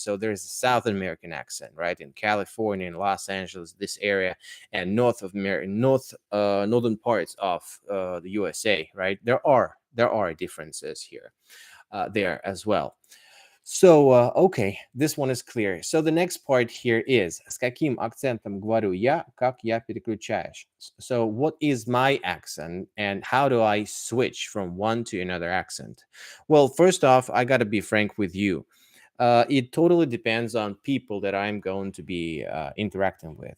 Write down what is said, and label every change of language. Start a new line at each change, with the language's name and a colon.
English: So there's a South American accent, right? In California, in Los Angeles, this area, and north of northern parts of the USA, right? There are differences here, there as well. So, okay, this one is clear. So the next part here is
Russian: с каким акцентом говорю я, как я переключаюсь.
English: So what is my accent and how do I switch from one to another accent? Well, first off, I got to be frank with you. It totally depends on people that I'm going to be interacting with.